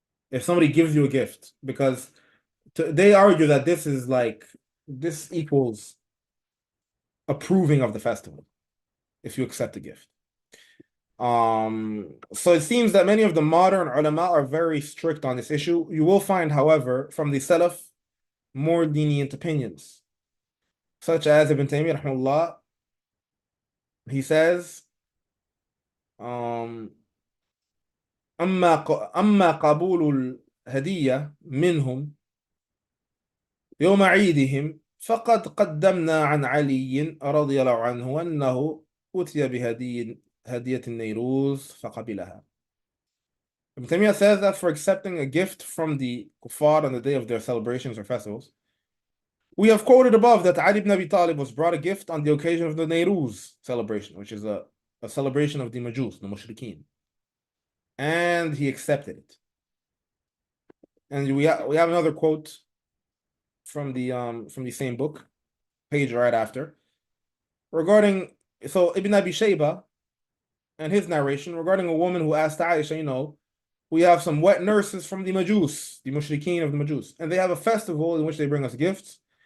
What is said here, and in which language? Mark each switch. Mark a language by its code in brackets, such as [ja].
[en] If somebody gives you a gift, because they argue that this equals approving of the festival if you accept a gift. So it seems that many of the modern ulama are very strict on this issue. You will find, however, from the Salaf, more lenient opinions, such as Ibn Taymiyyah rahimahullah. He says, [ar] أما قبول الهدية منهم يوم عيدهم فقد قدمنا عن علي رضي الله عنه أنه أتي هدية النيروز فقبلها. [en] Ibn Taymiyyah says that for accepting a gift from the kuffar on the day of their celebrations or festivals, we have quoted above that Ali ibn Abi Talib was brought a gift on the occasion of the Nairuz celebration, which is a celebration of the Majus, the Mushrikeen. And he accepted it. And we have another quote from the same book, page right after, regarding Ibn Abi Shayba and his narration regarding a woman who asked Aisha, we have some wet nurses from the Majus, the Mushrikeen of the Majus, and they have a festival in which they bring us gifts.